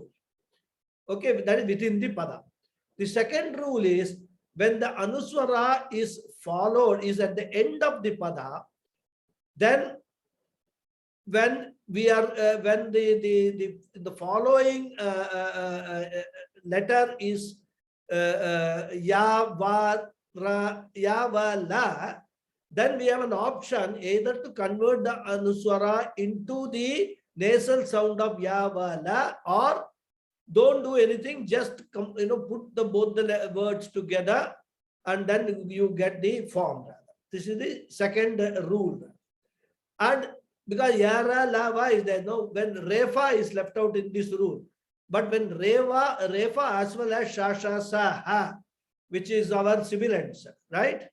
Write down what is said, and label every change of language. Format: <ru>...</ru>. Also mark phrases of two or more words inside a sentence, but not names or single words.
<en>Okay, that is within the pada. The second rule is when the Anuswara is followed, is at the end of the pada, then when we are when the following letter is ya, va, ra, ya, va, la, then we have an option either to convert the Anuswara into the nasal sound of ya, va, la, or don't do anything, just put both the words together and then you get the form. This is the second rule. And because yara, lava is there, no, when refa is left out in this rule, but when refa as well as shasha, sa, ha, which is our sibilants, right?</en>